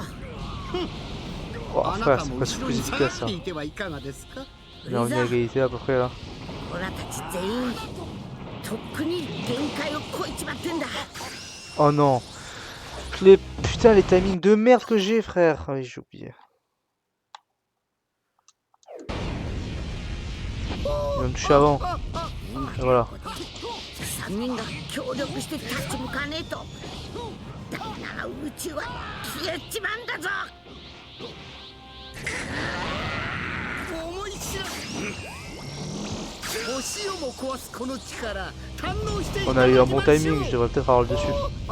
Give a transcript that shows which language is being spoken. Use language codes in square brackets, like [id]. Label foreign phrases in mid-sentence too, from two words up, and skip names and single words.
[fr] Oh, [ja] あな [fr] frère, [ja] た [fr] c'est [ja] も [fr] presque [ja] 後ろ [fr] plus [ja] に下が [fr] efficace [ja] っ [fr] ça. [ja] ていてはいかがですか？ [fr] On est à égalité à peu près là. [ja] オラたち全員とっくに限界を超えちまってんだ。 [fr] Oh non. Putain, les timings de merde que j'ai, frère. Ah oui, j'ai oublié. Il va me toucher avant. Et voilà. [ja] 3 人が協力して立ち向かねえと第7宇宙は消えちまうんだぞ。思い知らず星をも壊すこの力堪能していた [fr] On [ja] だ [fr] a [ja] き [fr] eu [ja] ま [fr] un [ja] しょ [fr] bon [ja] う。 [fr] timing, je devrais peut-être avoir le dessus.